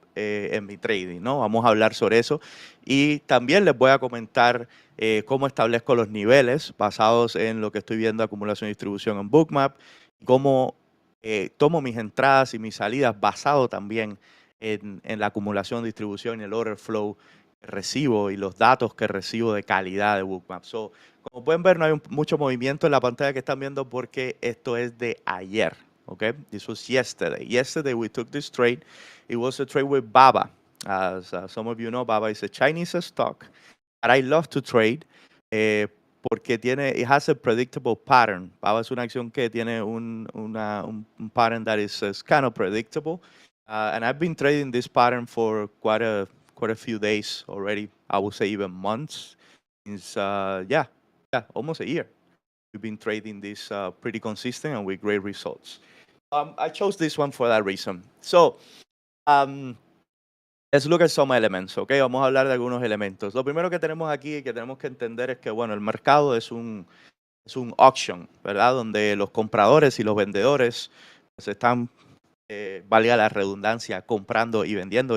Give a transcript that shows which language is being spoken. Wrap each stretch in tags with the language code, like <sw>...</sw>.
<es>en mi trading, ¿no? Vamos a hablar sobre eso y también les voy a comentar cómo establezco los niveles basados en lo que estoy viendo acumulación y distribución en Bookmap, cómo tomo mis entradas y mis salidas basado también en la acumulación, distribución y el order flow que recibo y los datos que recibo de calidad de Bookmap. So, como pueden ver, no hay mucho movimiento en la pantalla que están viendo porque esto es de ayer.</es> <en>Okay, this was yesterday. Yesterday we took this trade. It was a trade with Baba. As some of you know, Baba is a Chinese stock that I love to trade</en> <es>porque</es> <en>it has a predictable pattern.</en> <es>Baba es una acción que tiene un</es> <en>pattern that is kind of predictable. And I've been trading this pattern for quite a few days already. I would say even months. Since, yeah, almost a year. We've been trading this pretty consistent and with great results. I chose this one for that reason. So, let's look at some elements, ¿ok?</en> <es>Vamos a hablar de algunos elementos. Lo primero que tenemos aquí y que tenemos que entender es que, bueno, el mercado es un auction, ¿verdad? Donde los compradores y los vendedores pues, están, valga la redundancia, comprando y vendiendo.</es>